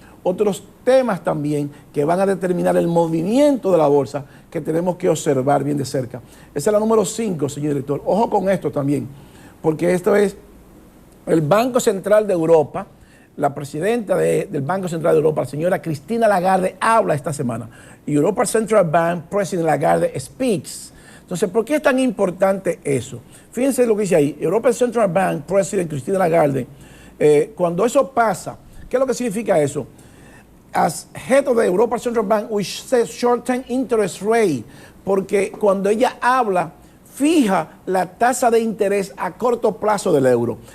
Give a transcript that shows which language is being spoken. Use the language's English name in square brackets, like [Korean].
[Spanish] otros temas también que van a determinar el movimiento de la bolsa que tenemos que observar bien de cerca. Esa es la número 5, señor director. Ojo con esto también, porque esto es el Banco Central de Europa. La presidenta del Banco Central de Europa, la señora Cristina Lagarde, habla esta semana. [English] European Central Bank President Lagarde speaks. [Spanish] Entonces, ¿por qué es tan importante eso? Fíjense lo que dice ahí. European Central Bank President Cristina Lagarde, cuando eso pasa, ¿qué es lo que significa eso? [English] As head of the European Central Bank, which says short-term interest rate, [Spanish] porque cuando ella habla, fija la tasa de interés a corto plazo del euro.